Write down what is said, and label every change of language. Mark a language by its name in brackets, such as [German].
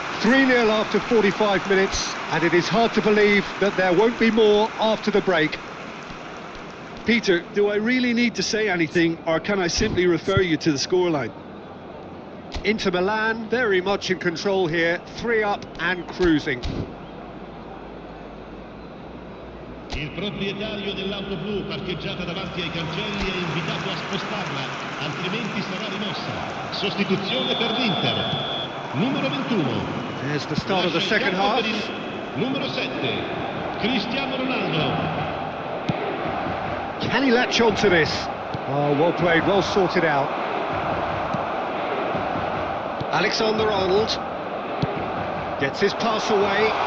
[English] 3-0 after 45 minutes, and it is hard to believe that there won't be more after the break. Peter, do I really need to say anything, or can I simply refer you to the scoreline? Inter Milan very much in control here, 3 up and cruising. [Italian] Il proprietario dell'auto blu parcheggiata davanti ai cancelli è invitato a spostarla, altrimenti sarà rimossa. Sostituzione per l'Inter. Numero 21. [English] There's the start of the second half. [Italian] Numero 7. Cristiano Ronaldo. [English] Can he latch on to this? Oh, well played, well sorted out. Alexander-Arnold gets his pass away.